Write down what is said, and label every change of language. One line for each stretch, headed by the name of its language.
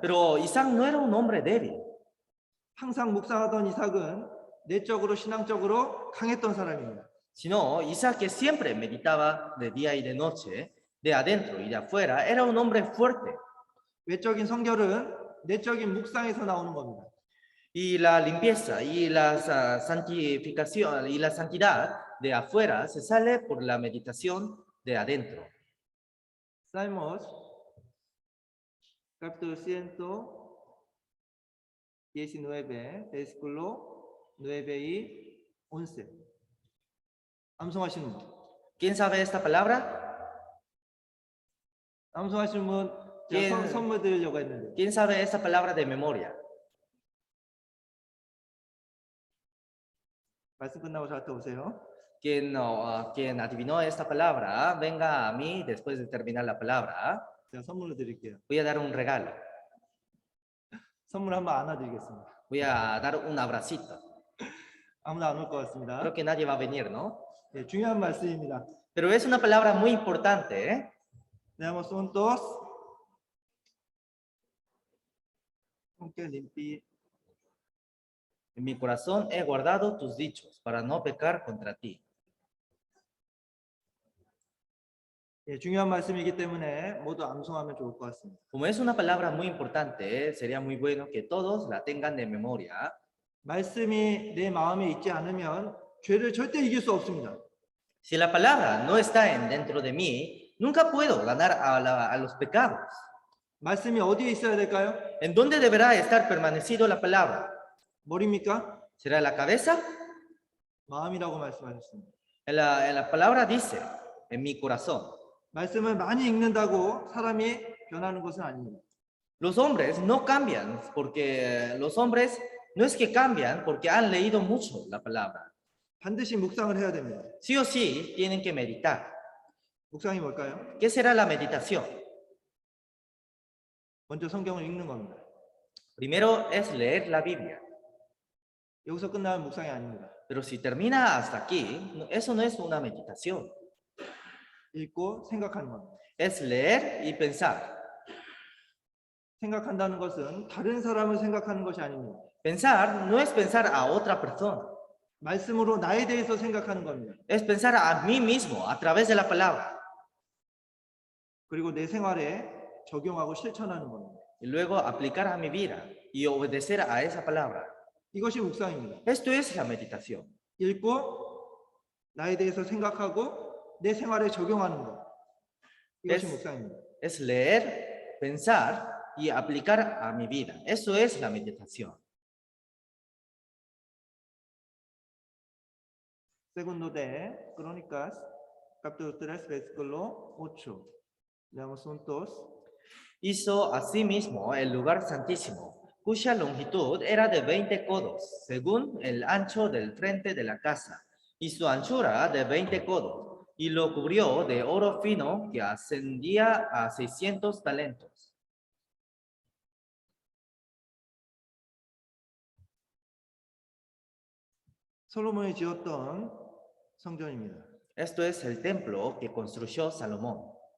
Spanish: Pero Isaac no era un hombre débil.
Korean: 항상 묵상하던 이삭은 내적으로 신앙적으로 강했던 사람입니다.
Spanish: Sino Isaac, que siempre meditaba de día y de noche, de adentro y de afuera, era un hombre fuerte.
Korean: 외적인 성결은 내적인 묵상에서 나오는 겁니다.
Spanish: Y la limpieza y la santificación y la santidad de afuera se sale por la meditación de adentro. Salmos, capítulo 119, versículo 9 y 11.
Korean: 암송하시는 분.
Spanish: ¿Quién sabe esta palabra?
Korean: 암송하시는 분, 예. 제가 선물 드리려고 했는데.
Spanish: ¿Quién sabe esta palabra de memoria?
Korean: 말씀 끝나고 저한테 오세요.
Spanish: Quien adivinó esta palabra, venga a mí después de terminar la palabra.
Korean: 제가 선물을 드릴게요.
Spanish: Voy a dar un regalo.
Korean: 선물 한번 안아드리겠습니다.
Spanish: Voy a dar un abracito.
Korean: 아무나 안 올 것 같습니다.
Spanish: Creo que nadie va a venir, ¿no?
Korean: 네, 중요한 말씀입니다.
Spanish: Pero es una palabra muy importante, ¿eh? Veamos juntos.
Korean: 함께 limpi.
Spanish: En mi corazón he guardado tus dichos para no pecar contra ti.
Korean: 예, 중요한 말씀이기 때문에 모두 암송하면 좋을 것 같습니다.
Spanish: Como es una palabra muy importante, sería muy bueno que todos la tengan de memoria.
Korean: 말씀이 내 마음에 있지 않으면 죄를 절대 이길 수 없습니다.
Spanish: Si la palabra no está dentro de mí, nunca puedo ganar a los pecados.
Korean: 말씀이 어디에 있어야 될까요?
Spanish: ¿En dónde deberá estar permanecido la palabra?
Korean: 머리입니까?
Spanish: ¿Será la cabeza?
Korean: 마음이라고 말씀하셨습니다.
Spanish: En la palabra dice, en mi corazón.
Korean: 말씀을 많이 읽는다고 사람이 변하는 것은 아닙니다.
Spanish: Los hombres no cambian porque los hombres no es que cambian porque han leído mucho la palabra.
Korean: 반드시 묵상을 해야 됩니다.
Spanish: Sí o sí tienen que meditar.
Korean: 묵상이 뭘까요?
Spanish: ¿Qué será la meditación?
Korean: 먼저 성경을 읽는 겁니다.
Spanish: Primero es leer la Biblia.
Korean: 여기서 끝나면 묵상이 아닙니다.
Spanish: Pero si termina hasta aquí, eso no es una meditación.
Korean: 읽고 생각하는 겁니다.
Spanish: Es leer y pensar.
Korean: 생각한다는 것은 다른 사람을 생각하는 것이 아닙니다.
Spanish: Pensar no es pensar a otra persona.
Korean: 말씀으로 나에 대해서 생각하는 겁니다.
Spanish: Es pensar a mí mismo a través de la palabra
Korean: 그리고 내 생활에 적용하고 실천하는 겁니다.
Spanish: y luego aplicar a mi vida y obedecer a esa palabra.
Korean: 이것이 묵상입니다.
Spanish: Esto es la meditación.
Korean: 읽고 나에 대해서 생각하고 내 생활에 적용하는 것. 이것이
Spanish: Es-
Korean: 묵상입니다.
Spanish: Es leer, pensar y aplicar a mi vida. Eso es la meditación. Segundo de Crónicas, capítulo 3, versículo 8. Leamos juntos. Hizo asimismo el lugar santísimo, cuya longitud era de 20 codos, según el ancho del frente de la casa, y su anchura de 20 codos, y lo cubrió de oro fino que ascendía a 600 talentos.
Korean: 솔로몬이 지었던 성전입니다.
Spanish: Esto es el templo que construyó Salomón.